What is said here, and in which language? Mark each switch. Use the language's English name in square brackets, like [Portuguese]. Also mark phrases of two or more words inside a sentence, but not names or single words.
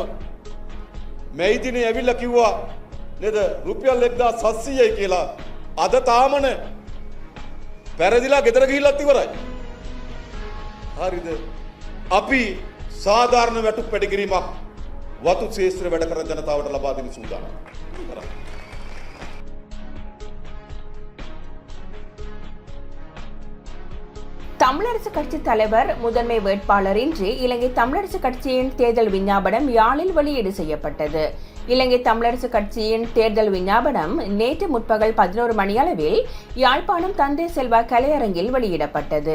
[Sinhala] මේ දිනේ ඇවිල්ලා කිව්වා නේද? රුපියල් 1700යි කියලා. අද තාමන පැරදිලා ගෙදර ගිහිල්ලත් ඉවරයි. හරිද? අපි සාධාරණ වැටුප් වැඩි කිරීමක් වතු ශේෂ්ත්‍ර වැඩ කරන ජනතාවට ලබා දෙන්න සූදානම්. [Tamil] தமிழரசு கட்சி தலைவர் முதன்மை வேட்பாளரின்றி இலங்கை தமிழரசு கட்சியின் தேர்தல் விஞ்ஞாபனம் யாழில் வெளியீடு செய்யப்பட்டது. இலங்கை தமிழரசு கட்சியின் தேர்தல் விஞ்ஞாபனம் நேற்று முற்பகல் 11 மணியளவில் யாழ்ப்பாணம் தந்தை செல்வா கலையரங்கில் வெளியிடப்பட்டது.